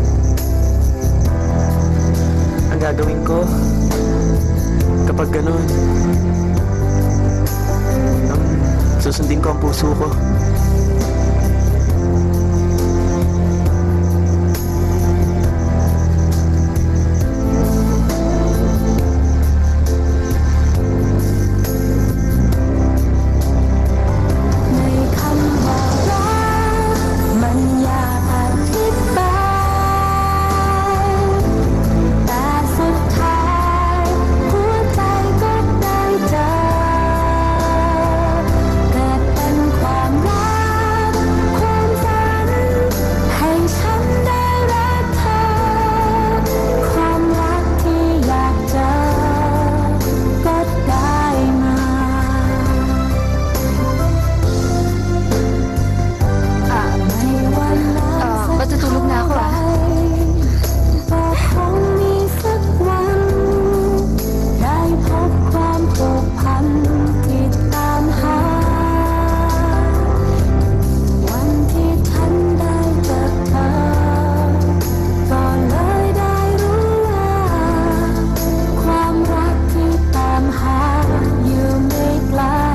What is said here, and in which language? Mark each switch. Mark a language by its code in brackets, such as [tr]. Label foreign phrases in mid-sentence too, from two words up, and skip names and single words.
[tl] Ang gagawin ko, kapag ganun, susundin ko ang puso ko. [th] May คำว่ารักมันอยากอธิบายแต่สุดท้ายหัวใจก็ได้เจอ เกิดเป็นความรักความฝันให้ฉันได้รักเธอความรักที่อยากเจอก็ได้มา [tl] matutulog na ako ah. [th] คงมีสักวันได้พบความผูกพันที่ตามหา วันที่ฉันได้เจอเธอ ก็เลยได้รู้ว่าความรักที่ตามหาอยู่ไม่ไกล